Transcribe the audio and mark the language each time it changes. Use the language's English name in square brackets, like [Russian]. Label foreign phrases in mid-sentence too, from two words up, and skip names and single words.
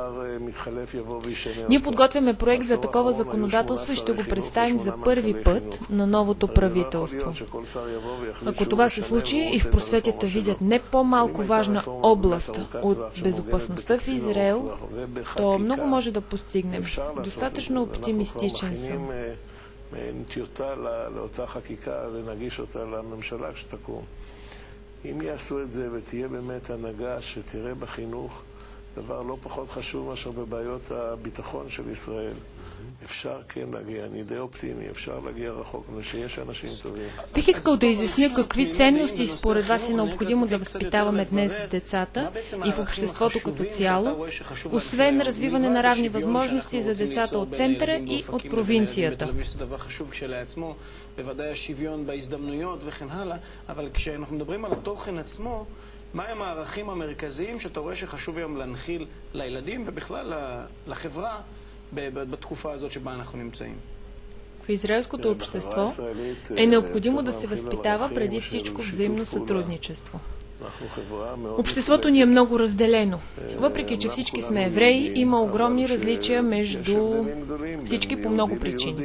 [Bulgarian] Ние подготвяме проект за такова законодателство и ще го представим за първи път на новото правителство. Ако това се случи и в просветята видят не по-малко важна област от безопасността в Израел, то много може да постигнем. Достатъчно оптимистичен съм. [Hebrew] טיוטה לאותה חקיקה ונגיש אותה לממשלה כשתקום. אם יעשו את זה ותהיה באמת הנהגה שתראה בחינוך דבר לא פחות חשוב מאשר בבעיות הביטחון של ישראל. אפשר כן להגיע, אני די אופטימי, אפשר להגיע רחוק, שיש אנשים טובים. [Bulgarian] Бих искал да изясня какви ценности според вас е необходимо да възпитаваме днес децата и в обществото като цяло, освен развиване на равни възможности за децата от центъра и от провинцията. [Hebrew] בוודאי השוויון בהזדמנויות וכן הלאה, אבל כשאנחנו מדברים על התוכן עצמו, מהם הערכים המרכזיים שאתה רואה שחשוב היום להנחיל לילדים ובכלל לחברה בתקופה הזאת שבה אנחנו נמצאים? [Bulgarian] В израелското общество е необходимо да се възпитава преди всичко взаимно сътрудничество. Обществото ни е много разделено. Въпреки че всички сме евреи, има огромни различия между всички по много причини.